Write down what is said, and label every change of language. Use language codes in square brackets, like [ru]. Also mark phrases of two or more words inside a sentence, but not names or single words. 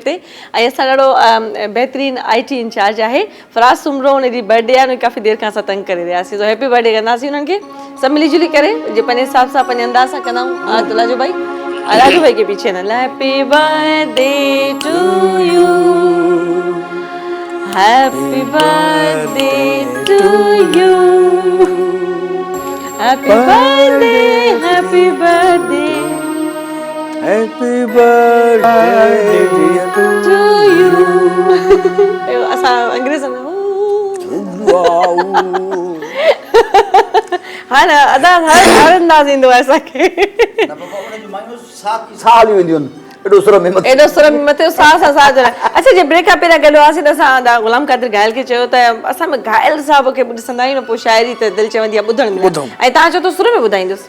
[sd] ते ऐं असां ॾाढो बहितरीनु [en] IT incharge [sd] आहे फराज सुमरो उन जी बर्थडे आहे काफ़ी देर खां असां तंग करे रहियासीं तो [en] happy birthday [sd] कंदासीं उन्हनि खे सभु मिली जुली करे जे पंहिंजे हिसाब सां पंहिंजे अंदाज़ सां कंदा आहियूं लाजो भाई के पीछे न [en] happy birthday to you happy birthday to you Happy birthday, happy birthday, happy birthday to you. [sd] असां अंग्रेज़ में हाँ ना अदा हर अंदाज़ ईंदो आहे असांखे साल वेंदियूं एॾो सुर में मथे साह सां साह जोड़े अच्छा जे ब्रेक खां पहिरियां गॾु हुआसीं त असां ग़ुलाम क़ादिर घायल खे चयो त असां में घायल साहब खे ॾिसंदा आहियूं न पोइ शाइरी त दिलि चवंदी आहे ॿुधण में ऐं तव्हां चओ त सुर में ॿुधाईंदुसि